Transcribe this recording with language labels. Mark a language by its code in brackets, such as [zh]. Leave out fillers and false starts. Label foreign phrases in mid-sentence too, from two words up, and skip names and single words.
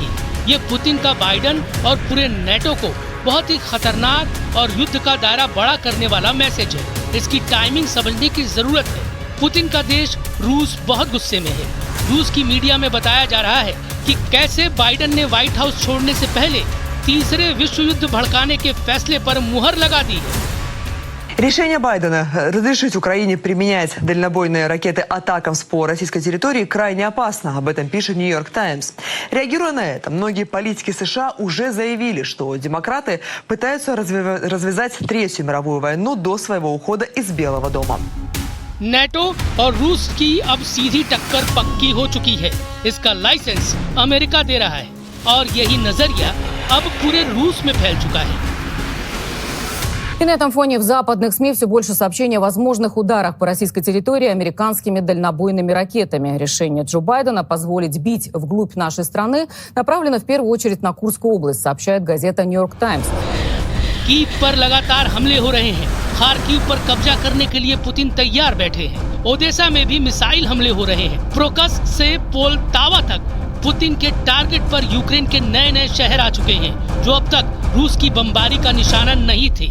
[hi] ये पुतिन का बाइडन और पूरे नेटो को बहुत ही खतरनाक और युद्ध का दायरा बड़ा करने वाला मैसेज है। इसकी टाइमिंग समझने की जरूरत है। पुतिन का देश रूस बहुत गुस्से में है। रूस की मीडिया में बताया जा रहा है कि कैसे बाइडन ने व्हाइट हाउस छोड़ने से पहले तीसरे विश्व युद्ध भड़काने के फैसले पर मुहर लगा दी है। [ru] Решение Байдена разрешить Украине применять дальнобойные ракеты «Атакамс» по российской территории крайне опасно. Об этом пишет «Нью-Йорк Таймс». Реагируя на это, многие политики США уже заявили, что демократы пытаются развязать Третью мировую войну до своего ухода из Белого дома. [hi] नेटो और रूस की अब सीधी टक्कर पक्की हो चुकी है। इसका लाइसेंस अमेरिका दे रहा है और यही नजरिया अब पूरे रूस में फैल चुका है। [ru] И на этом фоне в западных СМИ все больше сообщений о возможных ударах по российской территории американскими дальнобойными ракетами. Решение Джо Байдена позволить бить вглубь нашей страны направлено в первую очередь на Курскую область, сообщает газета «Нью-Йорк Таймс». [hi] कीव पर लगातार हमले हो रहे हैं। खार्किव पर कब्जा करने के लिए पुतिन तैयार बैठे हैं। ओडेसा में भी मिसाइल हमले हो रहे हैं। प्रोकस्क से पोलतावा तक पुतिन के टारगेट पर यूक्रेन के नए नए शहर आ चुके हैं जो अब तक रूस की बमबारी का निशाना नहीं थे।